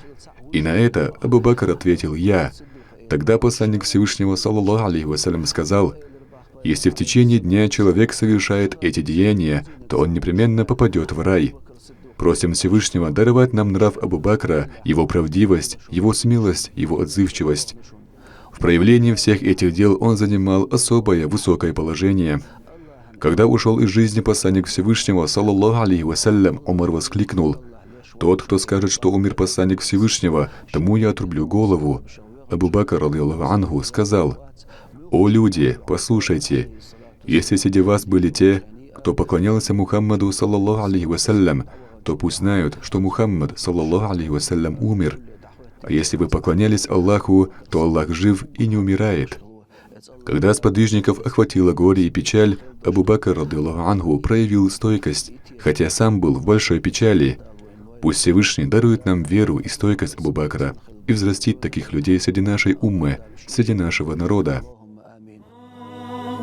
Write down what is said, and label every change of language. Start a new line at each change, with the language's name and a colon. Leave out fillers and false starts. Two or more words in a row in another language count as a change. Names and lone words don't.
Russian: И на это Абу Бакр ответил: «Я». Тогда посланник Всевышнего,
Arabic: صلى الله عليه وسلم,
Russian: сказал: «Если в течение дня человек совершает эти деяния, то он непременно попадет в рай». Просим Всевышнего даровать нам нрав Абу Бакра, его правдивость, его смелость, его отзывчивость. В проявлении всех этих дел он занимал особое высокое положение. Когда ушел из жизни посланник Всевышнего,
Arabic: صلى الله عليه وسلم,
Russian: Умар воскликнул: «Тот, кто скажет, что умер посланник Всевышнего, тому я отрублю голову». Абу Бакр,
Arabic: رضي الله عنه,
Russian: сказал: «О люди, послушайте, если среди вас были те, кто поклонялся Мухаммаду,
Arabic: صلى الله عليه وسلم,
Russian: то пусть знают, что Мухаммад,
Arabic: صلى الله عليه وسلم,
Russian: умер. А если вы поклонялись Аллаху, то Аллах жив и не умирает». Когда сподвижников охватило горе и печаль, Абу Бакр,
Arabic: رضي الله عنه,
Russian: проявил стойкость, хотя сам был в большой печали. Пусть Всевышний дарует нам веру и стойкость Абу Бакра и взрастит таких людей среди нашей уммы, среди нашего народа.